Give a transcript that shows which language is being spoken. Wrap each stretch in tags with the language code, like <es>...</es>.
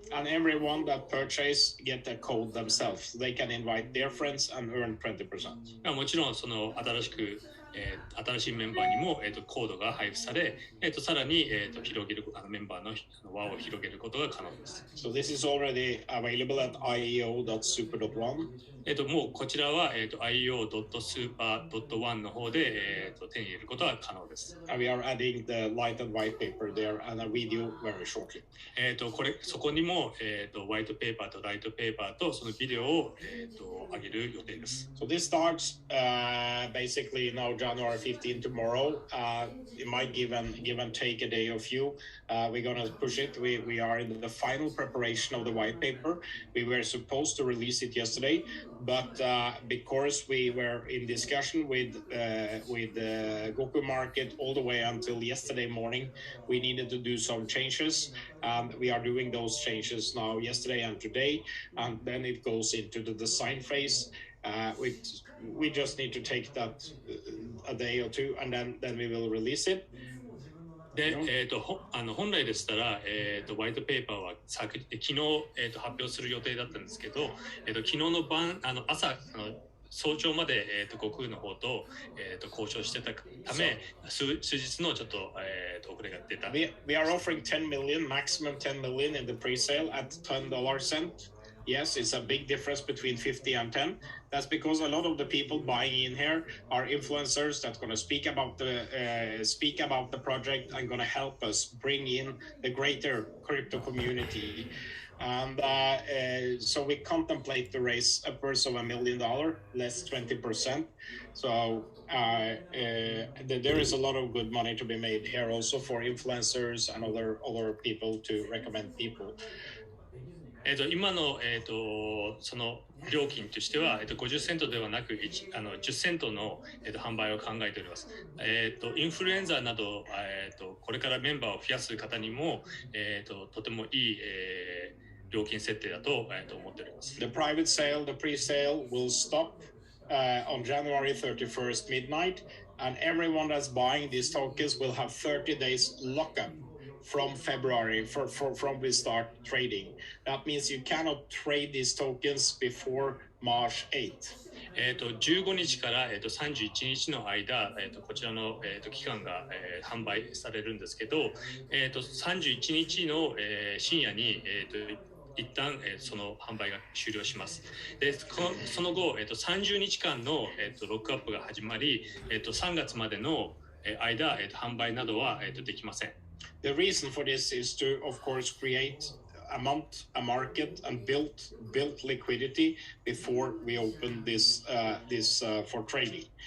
<en>And everyone that purchase get a code themselves. They can invite their friends and earn 20%.</en> <ja>もちろんその新しいメンバーにも、コードが配布され、さらに、広げるメンバーの輪を広げることが可能です。</ja> <en>So this is already available at ieo.super.one.</en> <ja>もうこちらは、ieo.super.one の方で、手に入れることは可能です。</ja> <en>And we are adding the light and white paper there and a video very shortly.</en> <ja>そこにも、ホワイトペーパーとライトペーパーとそのビデオを、上げる予定です。</ja> <en>So this starts basically now January 15 tomorrow. It might give and take a day or few. We're going to push it. We are in the final preparation of the white paper. We were supposed to release it yesterday, but because we were in discussion with Goku Market all the way until yesterday morning, we needed to do some changes. We are doing those changes now yesterday and today, and then it goes into the design phase. We just need to take that a day or two, and then we will release it.</en> <ja>で、本来でしたら、ホワイトペーパーは昨日、発表する予定だったんですけど、昨日の朝早朝まで、悟空の方と、交渉してたため、数日のちょっと、遅れが出た。</ja> <en>We are offering 10 million, maximum 10 million in the pre-sale at $10 cent. Yes, it's a big difference between 50 and 10. That's because a lot of the people buying in here are influencers that's going to speak about the project and going to help us bring in the greater crypto community. And so we contemplate the raise upwards of $1 million, less 20%. So there is a lot of good money to be made here also for influencers and other people to recommend people.</en> <ja>今の、その料金としては、50セントではなく10セントの、販売を考えております。インフルエンザなど、これからメンバーを増やす方にも、とてもいい、料金設定だと、思っております。</ja> <en>The private sale, the pre-sale will stop on January 31st midnight, and everyone that's buying these tokens will have 30 days lockup from February from we start trading. That means you cannot trade these tokens before March 8th.</en> <ja>15日から、31日の間、こちらの、期間が、販売されるんですけど、31日の、深夜に、一旦、その販売が終了します。で、その後、30日間の、ロックアップが始まり、3月までの間、販売などは、できません。</ja> <en>The reason for this is to, of course, create a market and build liquidity before we open this for trading.</en>